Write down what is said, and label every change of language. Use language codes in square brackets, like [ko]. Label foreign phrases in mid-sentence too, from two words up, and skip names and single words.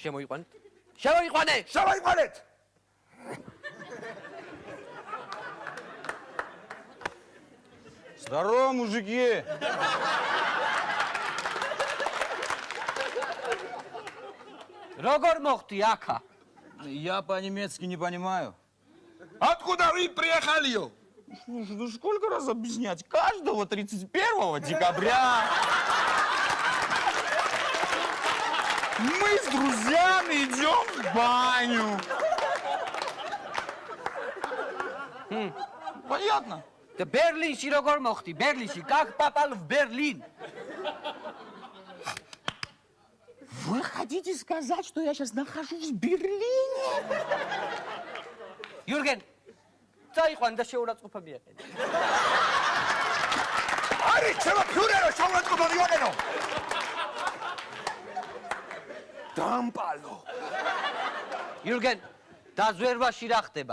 [ka] შემოიყვანეთ [ru] Здорово, мужики! [ka] როგორ მოხდი აქა [ru] Я по-немецки не понимаю. откуда вы приехали Слушай, ну сколько раз объяснять? Каждого 31 декабря мы с друзьями идем в баню. Понятно? [ka] და ბერლინში როგორ მოხდი ბერლინში [ru] как попал в Берлин Вы хотите сказать, что я сейчас нахожусь в Берлине? [ka] იურგენ წაიყვან და შეურაცხყოფა მიაყენე არის ჩემო ფიურერო შეურაცხყოფა მიაყენო დამპალო იურგენ დაზვერვაში რა ხდება